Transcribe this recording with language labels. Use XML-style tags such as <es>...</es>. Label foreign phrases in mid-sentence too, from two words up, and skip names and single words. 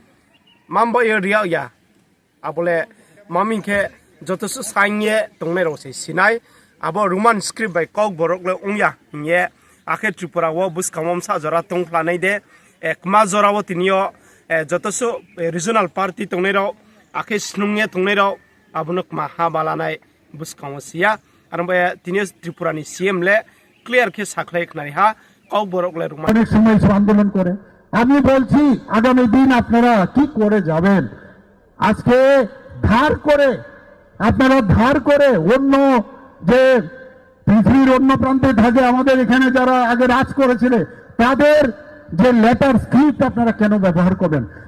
<trp>मामबो रिया या आबले मामिखे जतसु साइंगे तंगने रसे सिनाय आबो</trp> <en>Roman script</en> <trp>बाय कौक बरकले उंया हिंगे आखे त्रिपुरा वो बुसकामम सा जरा तंगफ्लानाय दे एकमा जरावो तिनियो जतसु</trp> <en>regional party</en> <trp>तंगने राव आखे स्नुंगे तंगने राव आबनक माहा बालानाय बुसकामो सिया आरबे तिनियो त्रिपुरानि सीएम ले क्लियर के साखलाय खनाय हा कौक बरकले रोमान</trp> <bn>অনেক সময় আন্দোলন করে আমি বলছি আগামী দিন আপনারা কি করে যাবেন আজকে ধার করে আপনারা ধার করে অন্য যে পৃথিবীর অন্য প্রান্তে থাকে আমাদের এখানে যারা আগে রাজ করেছিল তাদের যে</bn> <en>letter script</en> <bn>আপনারা কেন ব্যবহার করবেন</bn>